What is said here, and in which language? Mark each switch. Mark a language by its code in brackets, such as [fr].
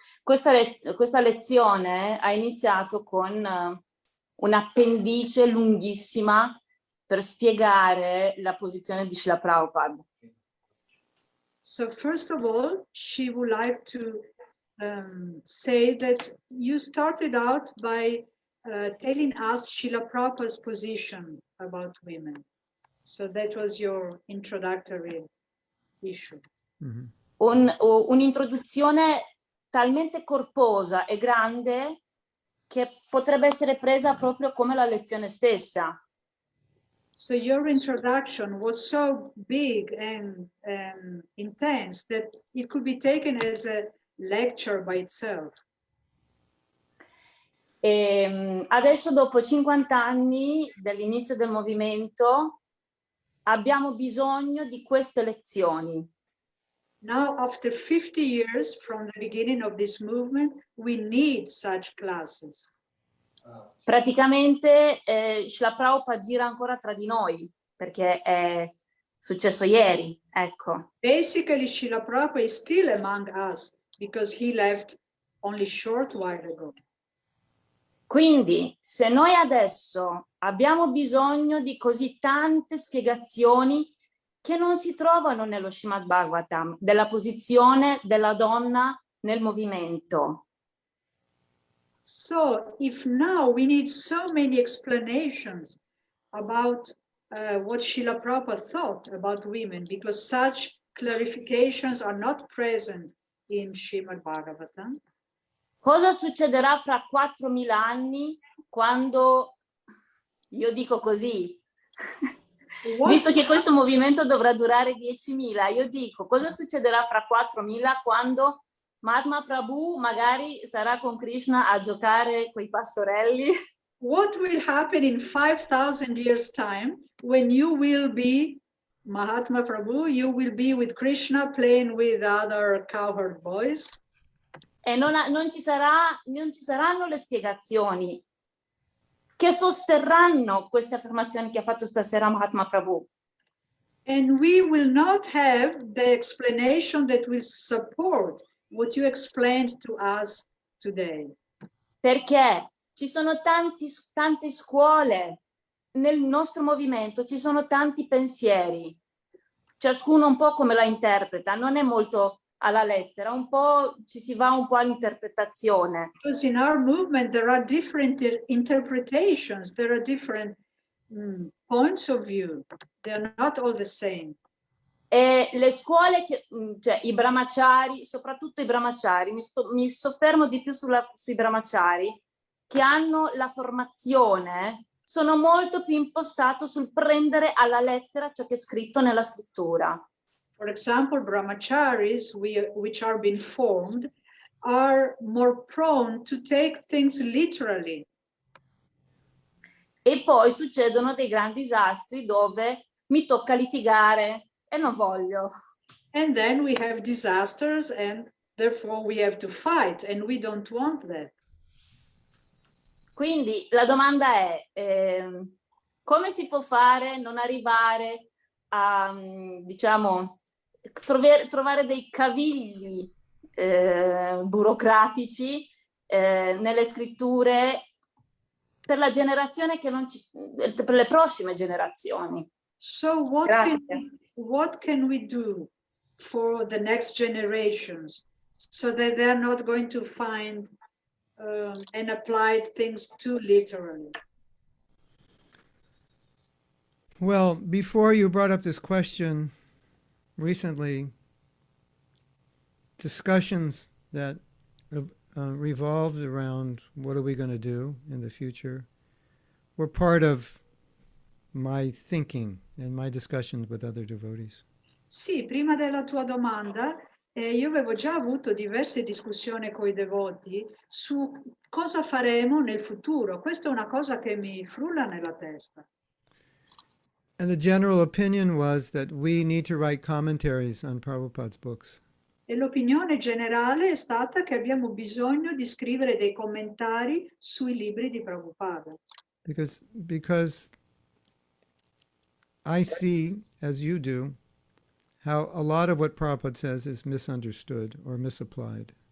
[it] Questa lezione ha iniziato con un'appendice lunghissima per spiegare la posizione di Srila Prabhupada. [en] So first of all, she would like to say that you started out by telling us Srila Prabhupada's position about women. So that was your introductory issue. Mm-hmm. [it] Un'introduzione talmente corposa e grande che potrebbe essere presa proprio come la lezione stessa. [en] So your introduction was so big and intense that it could be taken as a lecture by itself. [it] E adesso, dopo 50 anni dall'inizio del movimento, abbiamo bisogno di queste lezioni. [en] Now, after 50 years from the beginning of this movement, we need such classes. [it] Praticamente Srila Prabhupada gira ancora tra di noi, perché è successo ieri, ecco. [en] Basically, Srila Prabhupada is still among us because he left only short while ago. [it] Quindi, se noi adesso abbiamo bisogno di così tante spiegazioni che non si trovano nello Srimad Bhagavatam, della posizione della donna nel movimento. [en] So, if now we need so many explanations about what Srila Prabhupada thought about women, because such clarifications are not present in Srimad Bhagavatam. [it] Cosa succederà fra 4.000 anni quando Io dico così. [en] What- [it] Visto che questo movimento dovrà durare 10.000, io dico, cosa succederà fra 4.000 quando Mahatma Prabhu magari sarà con Krishna a giocare coi pastorelli? [en] What will happen in 5,000 years' time when you will be Mahatma Prabhu, you will be with Krishna playing with other cowherd boys? [it] E non ci saranno le spiegazioni che sosterranno queste affermazioni che ha fatto stasera Mahatma Prabhu. [en] And we will not have the explanation that will support what you explained to us today. [it] Perché ci sono tante scuole nel nostro movimento, ci sono tanti pensieri, ciascuno un po' come la interpreta, non è molto alla lettera, un po' ci si va un po' all'interpretazione. [en] Because in our movement there are different interpretations, there are different points of view. They're not all the same. [it] E le scuole, cioè i brahmachari, soprattutto i brahmachari, mi soffermo di più sui brahmachari, che hanno la formazione, sono molto più impostato sul prendere alla lettera ciò che è scritto nella scrittura. [en] For example, brahmacharis, which are being formed, are more prone to take things literally. [it] E poi succedono dei grandi disastri dove mi tocca litigare e non voglio. [en] And then we have disasters and therefore we have to fight and we don't want that. [it] Quindi la domanda è come si può fare non arrivare a, diciamo, trovare dei cavigli burocratici nelle scritture per la generazione che non per le prossime generazioni. [en] So what can we do for the next generations so that they're not going to find and apply things too literally? Well, before you brought up this question, recently, discussions that revolved around what are we going to do in the future were part of my thinking and my discussions with other devotees. [it] Sì, prima della tua domanda, io avevo già avuto diverse discussioni con i devoti su cosa faremo nel futuro. Questa è una cosa che mi frulla nella testa. [en] And the general opinion was that we need to write commentaries on Prabhupada's books. [it] E l'opinione generale è stata che abbiamo bisogno di scrivere dei commentari sui libri di Prabhupada. [en] Because I see, as you do, how a lot of what Prabhupada says is misunderstood or misapplied.